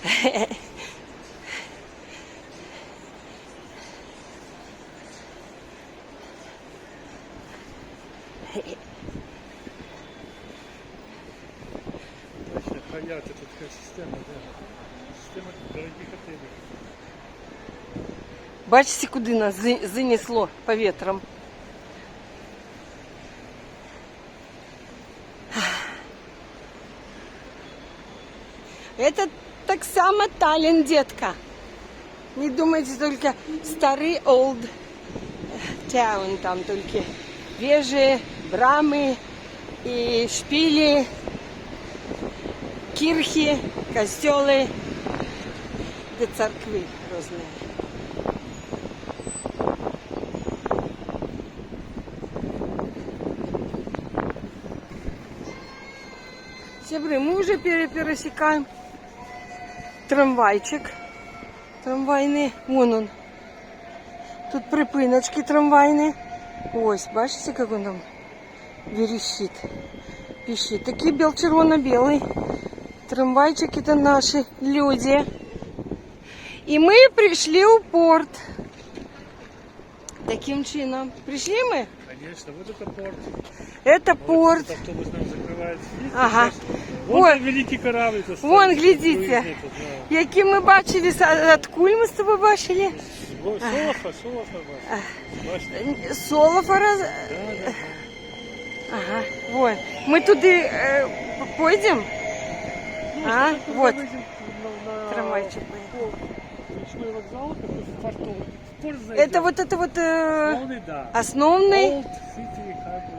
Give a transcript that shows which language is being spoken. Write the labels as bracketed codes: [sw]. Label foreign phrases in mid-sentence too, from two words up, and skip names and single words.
[ru] Точно, хаят, это такая система, да. Система дорогих отелей. [uk] Бачите, куди нас занесло повітрям. [ru] Это [uk] так само [ru] Таллин, детка. Не думайте только старый [en] old town, [ru] там только вежи, брамы и шпили, кирхи, костелы, да церкви разные. Сябры, мы уже пересекаем трамвайчик. Трамвайний. Вон он. [uk] Тут припиночки трамвайні. Ось, бачите, як він там верещит. Пищит. Такий червоно-белый. [ru] Трамвайчики это наши люди. И мы пришли в порт. [uk] Таким чином. [ru] Пришли мы? Конечно, вот это порт. Это Вот порт. этот автобус нам закрывается. Видите, Ага. Вот Ой. великий корабль. это Вон, стоит, глядите. круизный тут, да. [uk] Які ми бачили, откуль ми з тобою бачили? Солофа, бачите? Солофора. [ru] Да. Ага, вот. Мы туди пойдем? Ну, А, что такое, вот. мы едем на Трамвайчик. речной вокзал, такой в порту. В порт Это зайдем. вот Основный, да. [uk] основний. [en] Old City Harbor.